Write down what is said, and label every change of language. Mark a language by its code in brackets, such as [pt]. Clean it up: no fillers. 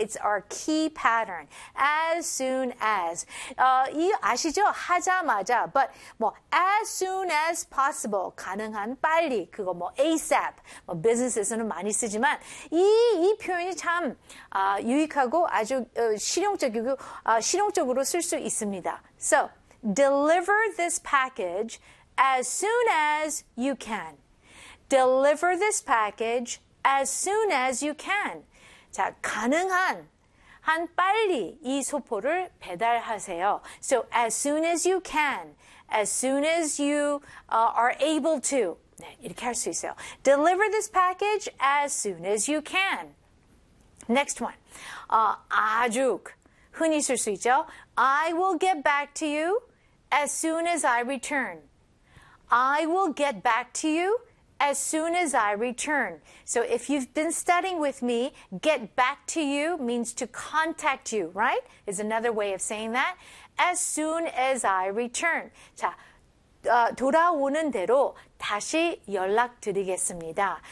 [en] It's our key pattern. As soon as. [ko] 아시죠? 하자마자. [en] But, [ko] 뭐, [en] as soon as possible. [ko] 가능한 빨리. 그거 뭐, ASAP. 뭐, businesses는 많이 쓰지만. 이 표현이 참, 유익하고 아주 실용적으로 쓸 수 있습니다. [en] So, deliver this package as soon as you can. Deliver this package as soon as you can. [ko] 자, 가능한 한 빨리 이 소포를 배달하세요. [en] So as soon as you can, as soon as you are able to. [ko] 네, 이렇게 할 수 있어요. [en] Deliver this package as soon as you can. Next one. [ko] 아주 흔히 쓸 수 있죠. [en] I will get back to you as soon as I return. I will get back to you as soon as I return. So if you've been studying with me, get back to you means to contact you, right? Is another way of saying that. As soon as I return. [ko] 자, 돌아오는 대로 다시 연락드리겠습니다.